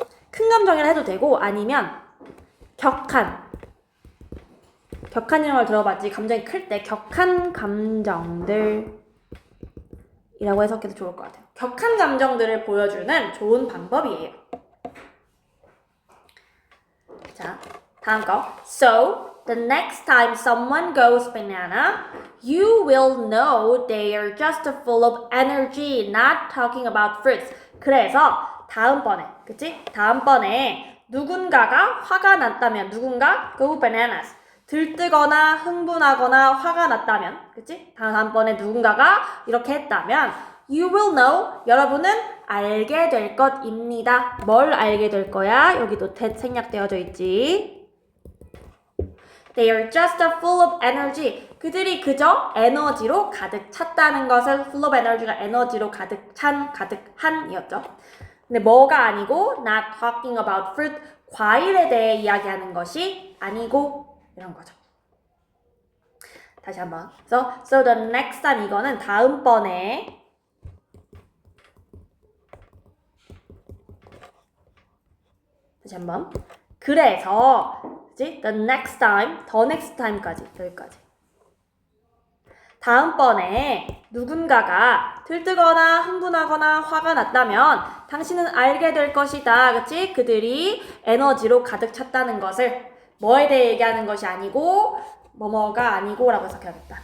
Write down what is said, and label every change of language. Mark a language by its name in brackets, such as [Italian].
[Korean] 큰 감정이라 해도 되고 아니면 격한 이런 걸 들어봤지. 감정이 클 때 격한 감정들 이라고 해석해도 좋을 것 같아요. 격한 감정들을 보여주는 좋은 방법이에요. 자, 다음 거. [English] So, the next time someone goes banana, you will know they are just full of energy, not talking about fruits. [Korean] 그래서 다음번에, 그치? 다음번에 누군가가 화가 났다면, 누군가 go bananas. 들뜨거나 흥분하거나 화가 났다면, 그치? 다음번에 누군가가 이렇게 했다면, [English] you will know, [Korean] 여러분은 알게 될 것입니다. 뭘 알게 될 거야? 여기도 that 생략되어져 있지. [English] They are just full of energy. [Korean] 그들이 그저 에너지로 가득 찼다는 것을 full of energy가 에너지로 가득한 이었죠. 근데 뭐가 아니고 [English] not talking about fruit, [Korean] 과일에 대해 이야기하는 것이 아니고 이런 거죠. 다시 한번. [English] So the next time [Korean] 이거는 다음번에 다시 한번. 그래서 그치? [English] The next time, the next time까지 [Korean] 여기까지. 다음번에 누군가가 들뜨거나 흥분하거나 화가 났다면 당신은 알게 될 것이다. 그치? 그들이 에너지로 가득 찼다는 것을 뭐에 대해 얘기하는 것이 아니고 뭐뭐가 아니고 라고 해석해야겠다.